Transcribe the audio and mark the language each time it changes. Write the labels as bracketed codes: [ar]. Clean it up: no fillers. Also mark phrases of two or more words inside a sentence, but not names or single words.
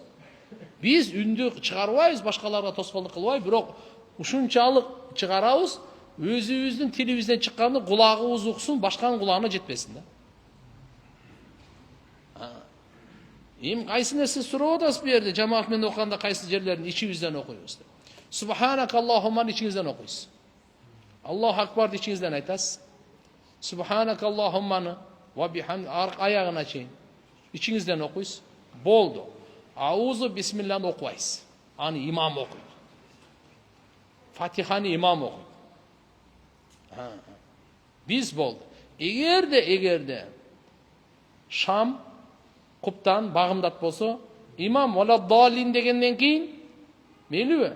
[ky] Биз үндү чыгарбайбыз, башкаларга тоскоолдук кылбай, бирок ушунчалык чыгарабыз, өзүбүздүн тилибизден чыкканды кулагыбыз уксун, башканын кулагына жетпесин да. Кайсы нерсе сурап атасыз бу жерде, жамаат менен окуганда кайсы жерлерин ичибизден окуйбуз. [ar] سبحانك اللهم [ky] ичиңизден окуйсуз. [ar] الله أكبر [ky] ичиңизден айтасыз. [ar] سبحانك اللهم وبحمده [ky] аягына чейин ичиңизден окуйсуз. Болду. [ar] أعوذ بسم الله [ky] окубайсыз. Аны имам окуйт. Фатиханы имам окуйт. Биз болду. Эгерде Шам Куптан багымдат болсо, имам [ar] ولا الضالين [ky] дегенден кийин мейлиби?